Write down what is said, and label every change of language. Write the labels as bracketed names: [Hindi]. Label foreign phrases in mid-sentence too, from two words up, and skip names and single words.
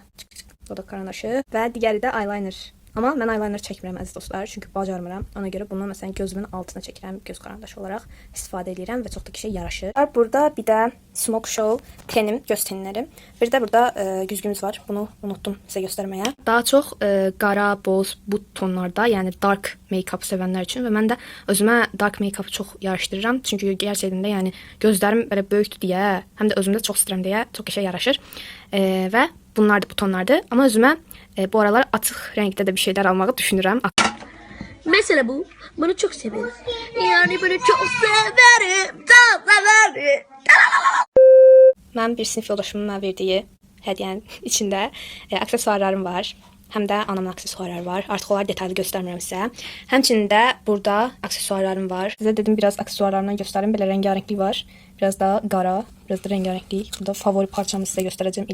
[Azerbaijani] O da karanaşı və digəri də eyeliner. Amma mən eyeliner çəkmirəm əziz dostlar, çünki bacarmıram. Ona görə bunu məsələn gözümün altına çəkirəm, göz karandaşı olaraq istifadə edirəm və çox da kişiyə yaraşır. Burada bir də Smoke Show tenim, göz tenləri. Bir də burada güzgümüz var. Bunu unutdum sizə göstərməyə. Daha çox qara, boz, bu tonlarda, yəni [English] dark make-up [Azerbaijani] sevənlər üçün və mən də özümə [English] dark make-up [Azerbaijani] çox yaraşdırıram. Çünki gerçəkdən də yəni gözlərim belə böyükdür deyə, həm də özümdə çox istəyirəm deyə çox qəşəng yaraşır. Və bunlar da bu tonlardır. Amma özümə bu aralar açıq rəngdə də bir şeylər almağı düşünürəm. [Turkish] Mesela bu. Bunu çok severim. Yani bunu çok severim. Çok severim. [Azerbaijani] Mən bir sinif yoldaşımın mənə verdiyi hədiyyənin içində aksesuarlarım var. Həm də anamın aksesuarları var. Artıq onları detallı göstərmirəm sizə. Həmçinin də burada aksesuarlarım var. Sizə dedim biraz aksesuarlarımdan göstərim. Belə rəngarənglik var. Biraz da qara, biraz da rəngarənglik. Burada favori parçamı sizə göstərəcəm.